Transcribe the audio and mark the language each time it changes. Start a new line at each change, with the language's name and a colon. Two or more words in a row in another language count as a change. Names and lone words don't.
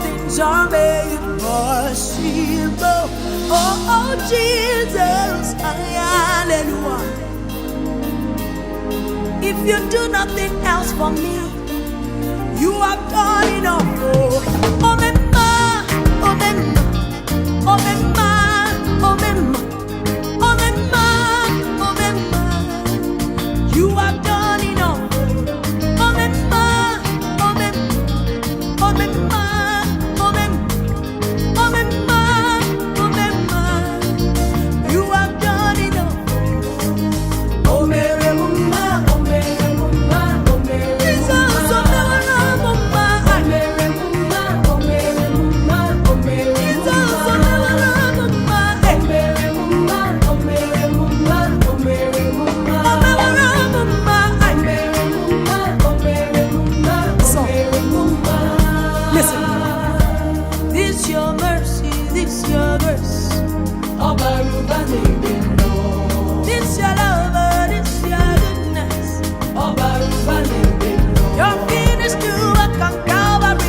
French: jamais impossible.
English: Oh, Jesus, hallelujah. If you do nothing else for me, you have done enough. Oh, mema, oh, mema, oh, mema, oh, mema, oh, mema, oh, mema. You have done enough. Oh, mema, oh, mema, oh, mema, oh, mema, oh, mema, oh, mema. You have done enough. Oh, Mary, mama, oh, Mary, mama, oh, Mary, Jesus, oh, Mary, mama, oh, Mary, mama, oh, Mary, mama, oh, Mary, Jesus, oh, Mary, mama, oh, Mary, mama, oh, Mary, mama, oh, Mary, mama, oh, Mary, mama, oh, Mary, mama, oh, Mary, mama, oh, Mary, mama. Listen, this your mercy, this your grace. Oh, Baruba, this your love, this your goodness. Oh, Baruba, your finished work on Calvary.